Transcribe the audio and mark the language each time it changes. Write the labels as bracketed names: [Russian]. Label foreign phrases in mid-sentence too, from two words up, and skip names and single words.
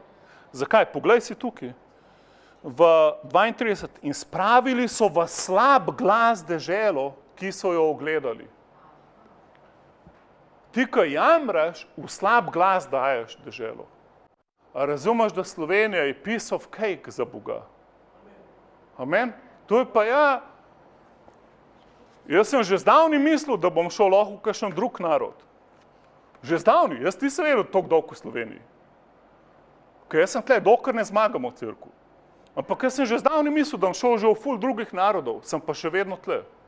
[Slovenian] Zakaj? Poglej si tukaj. V 32. In spravili so v slab glas deželo, ki so jo ogledali. Ti, ko jamraš, v slab glas daješ deželo. A razumeš, da Slovenija je [English] piece of cake [Slovenian] za Boga? Amen? To je pa jaz sem že zdavni mislil, da bom šel lahko v kakšen drug narod. Že zdavni, jaz nisem vedel toliko dolgo v Sloveniji. Ker jaz sem tle, dokler ne zmagamo v cerkvu. Ampak jaz sem že zdavni mislil, da bom šel že v ful drugih narodov, sem pa še vedno tle.